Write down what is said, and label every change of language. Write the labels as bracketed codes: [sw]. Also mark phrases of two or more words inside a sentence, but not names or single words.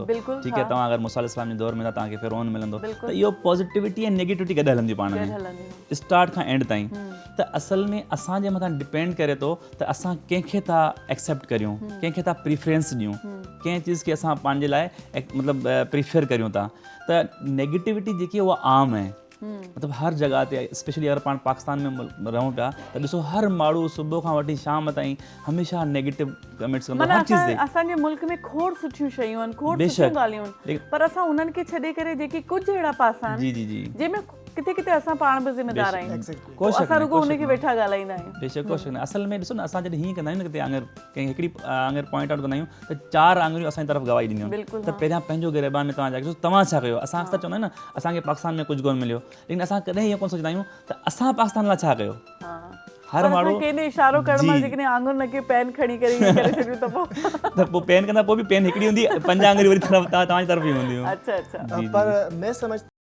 [sd] ठीकु है, तव्हां अगरि मूसा अलैहिस्सलाम जे दौर में तव्हांखे फ़िरौन मिलंदो। त इहो पॉज़िटिविटी ऐं नेगेटिविटी गॾु हलंदियूं पाण में स्टार्ट खां एंड ताईं। त असल में असांजे मथां डिपेंड करे थो त असां कंहिंखे था एक्सेप्ट करियूं, कंहिंखे था प्रीफरेंस ॾियूं, कंहिं चीज़ खे असां पंहिंजे लाइ मतिलबु प्रीफर करियूं था। त नेगेटिविटी जेकी आहे उहा आम आहे, मतलब हर जगह ते, स्पेशली अगर पाण पाकिस्तान में रहूं पिया त ॾिसो हर माण्हू सुबुह खां वठी शाम ताईं हमेशा [en] negative comments [sd] कंदो हर चीज़ ते। असांजे मुल्क में खोड़ सुठियूं शयूं आहिनि, खोड़ सुठियूं ॻाल्हियूं आहिनि, पर असां उन्हनि खे छॾे करे जेकी कुझु अहिड़ा पासा आहिनि जंहिंमें किथे किथे असां पाण बि ज़िम्मेदार आहियूं, असां रुगो हुनखे वेठा ॻाल्हाईंदा आहियूं। बेशक कोई शक न। असल में ॾिसो न, असां जॾहिं हीअं कंदा आहियूं न किथे अगर कंहिं हिकिड़ी अगर [en] point out [sd] कंदा आहियूं त 4 आङुरियूं असांजी तरफ़ गवाही ॾींदियूं आहिनि त पहिरियां पंहिंजो गिरबान में तव्हां जाके तव्हां छा कयो। असां अक्सर चवंदा आहियूं न असांखे पाकिस्तान में कुझु कोन मिलियो, लेकिन असां कॾहिं ईअं कोन सोचंदा आहियूं त असां पाकिस्तान लाइ छा कयो। हर माण्हू कंहिं इशारो करण मां जेकॾहिं आङुर न के पेन खणी करे करे छॾियूं त पोइ पेन कंदा, पोइ बि पेन हिकिड़ी हूंदी, 5 आङुरियूं वरी तव्हांजी तरफ़ ई हूंदियूं। अच्छा [ur] پر میں سمجھ